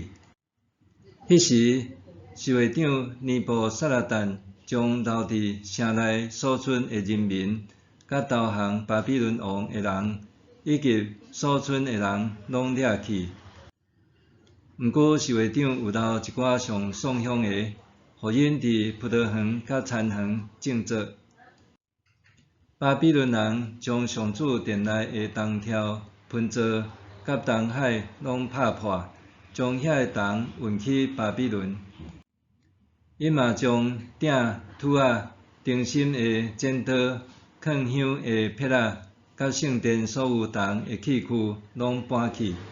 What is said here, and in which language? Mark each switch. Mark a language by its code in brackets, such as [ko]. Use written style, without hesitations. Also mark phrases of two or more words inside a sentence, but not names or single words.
[nan] 迄时，侍卫长尼布撒拉旦将留伫城内所存的人民，甲投降巴比伦王的人，以及所存的人拢掠去。毋过，侍卫长有留一寡上爽享的，互因伫葡萄园甲田园种植。巴比伦人将上主殿内的铜条、盆座甲铜海拢拍破，将遐个铜运去巴比伦。因嘛将鼎、tú仔、灯芯的剪刀、藏香的撇仔，甲圣殿所有铜的器具拢搬去。